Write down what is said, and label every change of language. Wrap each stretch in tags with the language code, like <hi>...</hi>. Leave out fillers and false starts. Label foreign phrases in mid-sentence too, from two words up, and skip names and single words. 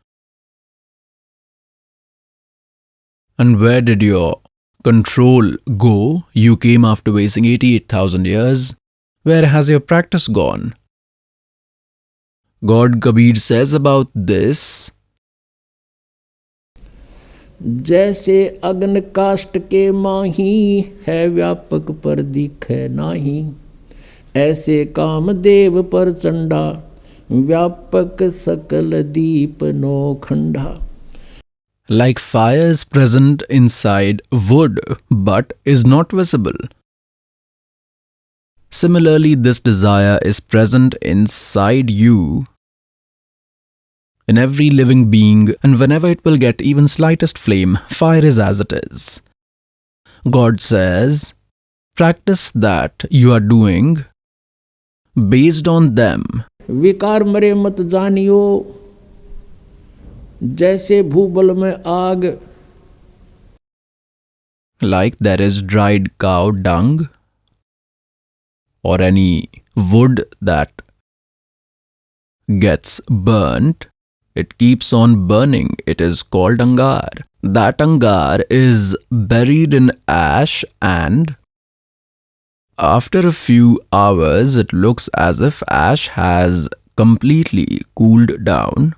<en>And where did your control go? You came after wasting 88,000 years. Where has your practice gone? God Kabir says about this,</en> <hi>जैसे अग्न काष्ठ के माही है व्यापक पर दिखे नाही, ऐसे कामदेव पर चंडा व्यापक सकल दीप नो खंडा.</hi> <en>like fire is present inside wood but is not visible. Similarly, this desire is present inside you, in every living being, and whenever it will get even slightest flame, fire is as it is. God says, practice that you are doing based on them.</en> <hi>विकार मरे मत जानियो, जैसे भूबल में आग.</hi> <en>Like there is dried cow dung or any wood that gets burnt, it keeps on burning. It is called angar. That angar is buried in ash, and after a few hours it looks as if ash has completely cooled down.</en>